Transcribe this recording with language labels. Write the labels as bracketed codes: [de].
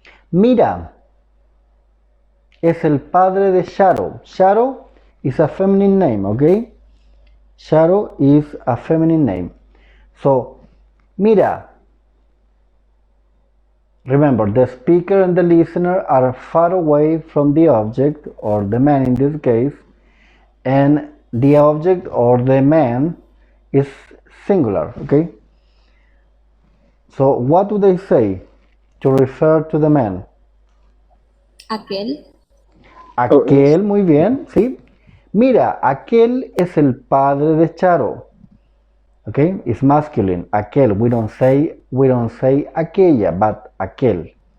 [es] Mira, es el padre de Sharo. [en] Sharo is a feminine name, okay? Sharo is a feminine name. So, [es] mira. [en] Remember, the speaker and the listener are far away from the object, or the man in this case, and the object or the man is singular, okay? So, what do they say to refer to the man? [es] Aquel. Aquel, muy bien, ¿sí? Mira, aquel es el padre de Charo. [en] Okay, it's masculine. Aquel. We don't say aquella, but aquel.